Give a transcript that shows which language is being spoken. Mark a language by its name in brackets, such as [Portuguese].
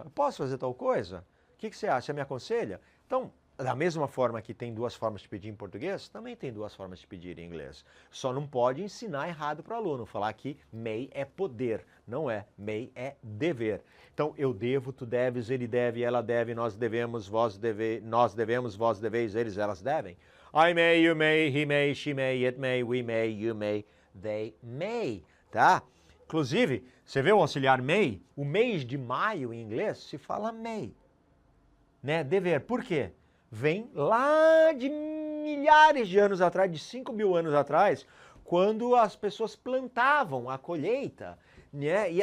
[Portuguese] Eu posso fazer tal coisa? O que você acha? Você me aconselha? Então, da mesma forma que tem duas formas de pedir em português, também tem duas formas de pedir em inglês. Só não pode ensinar errado para o aluno, falar que may é poder, não é. May é dever. Então, eu devo, tu deves, ele deve, ela deve, nós devemos, nós devemos, vós deveis, eles, elas devem. [English] I may, you may, he may, she may, it may, we may, you may, they may, tá? [Portuguese] Inclusive, você vê o auxiliar may? O mês de maio em inglês se fala may, né? Dever. Por quê? Vem lá de milhares de anos atrás, de 5.000 anos atrás, quando as pessoas plantavam a colheita, né?